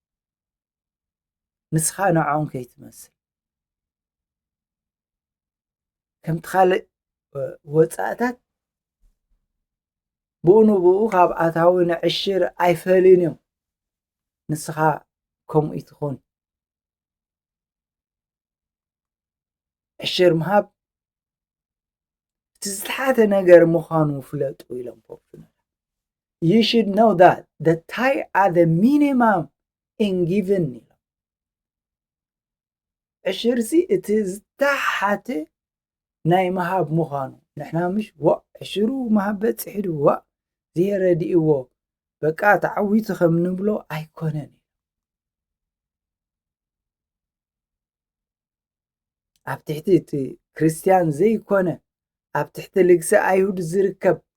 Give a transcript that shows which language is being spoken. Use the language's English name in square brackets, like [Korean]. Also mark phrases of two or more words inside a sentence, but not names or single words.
[Tigrinya] ንስኻ ንዖም ከይትመስል ከምቲ ካልእ ወፃኢታት ብኡ ንብኡ ካብ ኣታዊ ንዕሽር ኣይፈልዩን እዮም ንስኻ ከምኡ ትኹን ዕሽር ምሃብ እቲ ዝተሓተ ነገር ምዃኑ ፍለጡ ኢሎም ፖፕና [English] You should know that the tithe are the minimum in giving. [Tigrinya] ዕሽርሲ እቲ ዝተሓተ ናይ ምሃብ ምዃኑ ንሕና ምሽ ዕሽሩ ምሃብ በፂሕ ድዋ ዘየረዲእዎ በቃ ተዓዊቱ ከም ንብሎ ኣይኮነን ኣብ ትሕቲ እቲ ክርስቲያን ዘይኮነ ኣብ ትሕቲ ልግሲ ኣይሁድ ዝርከብ